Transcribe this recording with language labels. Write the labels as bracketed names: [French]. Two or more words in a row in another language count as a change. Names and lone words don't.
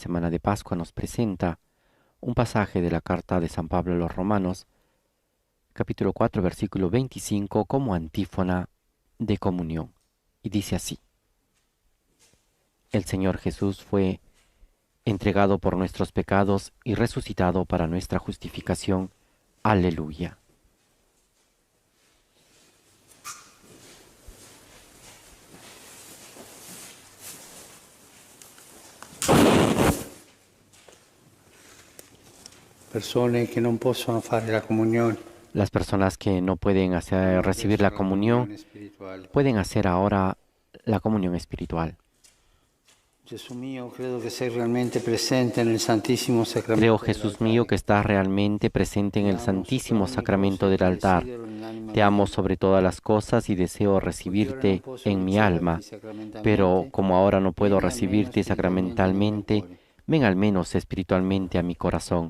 [Spanish] semana de Pascua nos presenta un pasaje de la carta de San Pablo a los Romanos, capítulo 4, versículo 25, como antífona de comunión. Y dice así: El Señor Jesús fue entregado por nuestros pecados y resucitado para nuestra justificación. Aleluya. [Italian] Persone che non possono fare la comunione. [Spanish] Las personas que no pueden recibir la comunión [Italian] Espirituale. [Spanish] pueden hacer ahora la comunión espiritual. [Italian] Gesù mio, credo che sei realmente presente nel Santissimo Sacramento. [Spanish] Creo, Jesús mío, que estás realmente presente en el Santísimo Sacramento del altar. Te amo sobre todas las cosas y deseo recibirte en mi alma, pero como ahora no puedo recibirte sacramentalmente, ven al menos espiritualmente a mi corazón.